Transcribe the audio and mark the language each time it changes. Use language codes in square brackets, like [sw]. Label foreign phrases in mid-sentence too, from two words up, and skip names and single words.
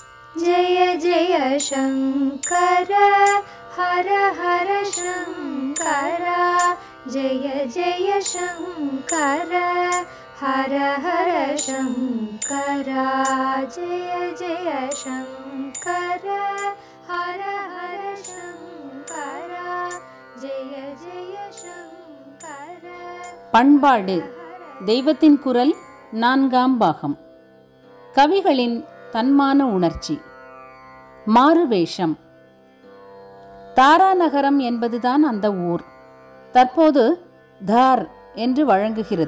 [sa] जय जय शङ्कर हर हर शङ्कर जय जय शङ्कर हर हर शङ्कर जय जय शङ्कर हर हर शङ्कर जय जय शङ्कर. [ta] பண்பாடு தெய்வத்தின் குரல் 4ஆம் பாகம். கவிகளின் தன்மான உணர்ச்சி. மாறுவேஷம். தாராநகரம் என்பதுதான் அந்த ஊர். தற்போது தார் என்று வழங்குகிறது.